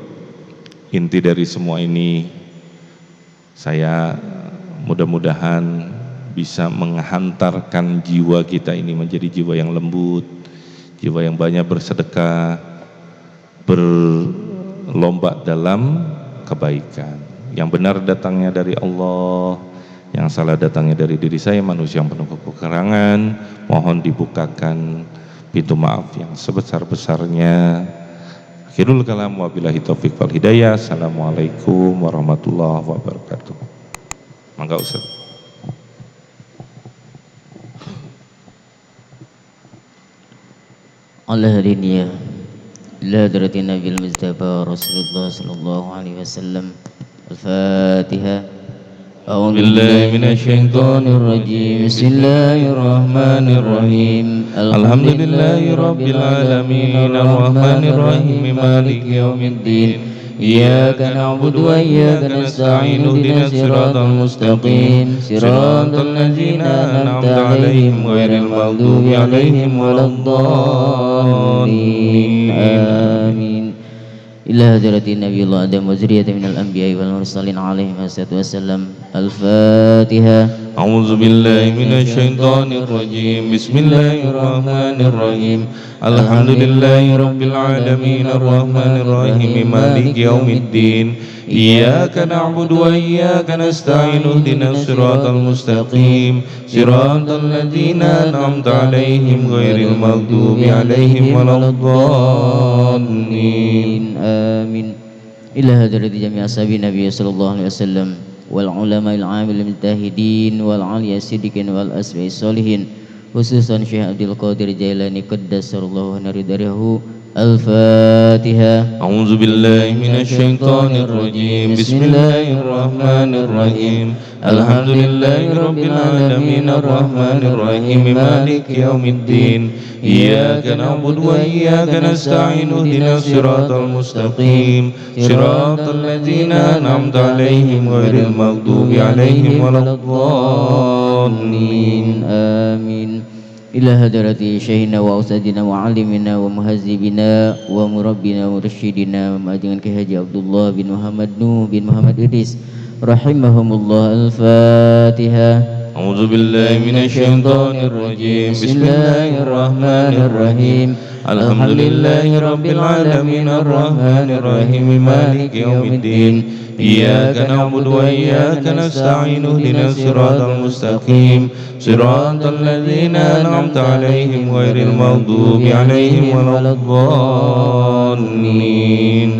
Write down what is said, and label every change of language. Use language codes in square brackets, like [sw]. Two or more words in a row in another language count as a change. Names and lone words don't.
[id] Inti dari semua ini, saya mudah-mudahan bisa menghantarkan jiwa kita ini menjadi jiwa yang lembut, jiwa yang banyak bersedekah, berlomba dalam kebaikan. Yang benar datangnya dari Allah, yang salah datangnya dari diri saya, manusia yang penuh kekurangan. Mohon dibukakan pintu maaf yang sebesar-besarnya. [ar] آخر الكلام وبالله التوفيق والهداية. السلام عليكم ورحمة الله وبركاته. [su] Mangga Ustaz. [ar] الله حاضرين إلى حضرة النبي المصطفى رسول الله صلى الله عليه وسلم. Al-Fatihah. أعوذ بالله من الشيطان الرجيم. بسم الله الرحمن الرحيم. الحمد لله رب العالمين، الرحمن الرحيم، مالك يوم الدين. إياك نعبد وإياك نستعين، اهدنا الصراط المستقيم، صراط الذين أنعمت عليهم غير المغضوب عليهم ولا الضالين. آمين. إلى حضرة نبي الله آدم وذرية من الأنبياء والمرسلين عليهم الصلاة والسلام. Al-Fatihah. أعوذ بالله من الشيطان الرجيم. بسم الله الرحمن الرحيم. الحمد لله رب العالمين، الرحمن الرحيم، مالك يوم الدين. إياك نعبد وإياك نستعين، اهدنا الصراط المستقيم، صراط الذين أنعمت عليهم غير المغضوب عليهم ولا الضالين. Amin. إلى حضرة جميع أصحاب النبي صلى الله عليه وسلم والعلماء العاملين المجتهدين والأولياء الصديقين والأصفياء الصالحين، خصوصا الشيخ عبد القادر الجيلاني قدس الله سره. Al-Fatihah. أعوذ بالله من الشيطان الرجيم. بسم الله الرحمن الرحيم. الحمد لله رب العالمين، الرحمن الرحيم، مالك يوم الدين. إياك نعبد وإياك نستعين، اهدنا الصراط المستقيم، صراط الذين أنعمت عليهم غير المغضوب عليهم ولا الضالين. Amin. إلى حضرة شيخنا وأستاذنا وعالمنا ومهذبنا ومربينا ومرشدنا ومجنغان كي حاجي عبد الله بن محمد نوح بن محمد إدريس رحمهم الله. Al-Fatihah. أعوذ بالله من الشيطان الرجيم. Bismillahirrahmanirrahim. الحمد لله رب العالمين، الرحمن الرحيم، مالك يوم الدين. إياك نعبد وإياك نستعين، اهدنا الصراط المستقيم، صراط الذين أنعمت عليهم غير المغضوب عليهم ولا الضالين.